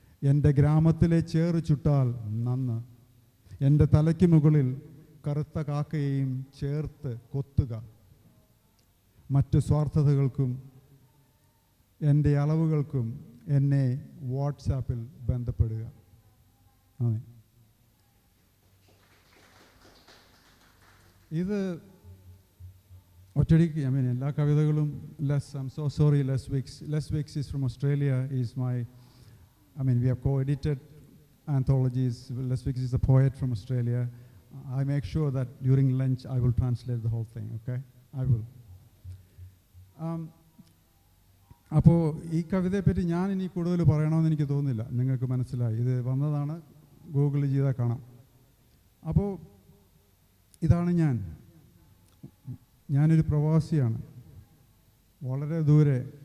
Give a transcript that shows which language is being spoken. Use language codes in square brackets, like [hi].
[ml] എൻ്റെ ഗ്രാമത്തിലെ ചേറ് ചുട്ടാൽ നന്ന്. എൻ്റെ തലയ്ക്ക് മുകളിൽ കറുത്ത കാക്കയെയും ചേർത്ത് കൊത്തുക. മറ്റ് സ്വാർത്ഥതകൾക്കും എൻ്റെ അളവുകൾക്കും എന്നെ വാട്സാപ്പിൽ ബന്ധപ്പെടുക. ഇത് ഒറ്റടിക്ക് എല്ലാ കവിതകളും [en] I'm so sorry, Les Wicks is from Australia. Is my, we have co-edited anthologies. Les Wicks is a poet from Australia. I make sure that during lunch I will translate the whole thing, okay? I will. [ml] അപ്പോൾ ഈ കവിതയെപ്പറ്റി ഞാൻ ഇനി കൂടുതൽ പറയണമെന്ന് എനിക്ക് തോന്നുന്നില്ല. നിങ്ങൾക്ക് മനസ്സിലായി. ഇത് വന്നതാണ്, ഗൂഗിൾ ചെയ്താൽ കാണാം. അപ്പോൾ ഇതാണ് ഞാനൊരു പ്രവാസിയാണ്. വളരെ ദൂരെ.